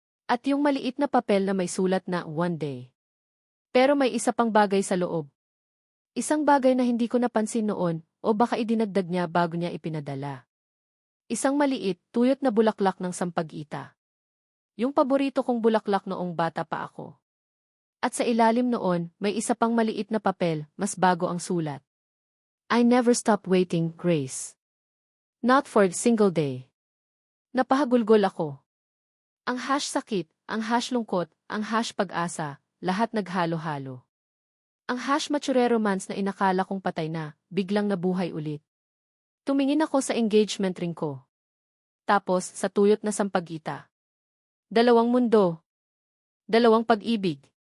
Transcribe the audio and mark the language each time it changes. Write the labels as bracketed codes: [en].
[tl] At yung maliit na papel na may sulat na One Day. Pero may isa pang bagay sa loob. Isang bagay na hindi ko napansin noon o baka idinagdag niya bago niya ipinadala. Isang maliit, tuyot na bulaklak ng sampag-ita. Yung paborito kong bulaklak noong bata pa ako. At sa ilalim noon, may isa pang maliit na papel, mas bago ang sulat. [en] I never stop waiting, Grace. Not for a single day. [tl] Napahagulgol ako. Ang sakit, ang lungkot, ang pag-asa, lahat naghalo-halo. Ang mature romance na inakala kong patay na, biglang nabuhay ulit. Tumingin ako sa engagement ring ko. Tapos, sa tuyot na sampagita. Dalawang mundo. Dalawang pag-ibig.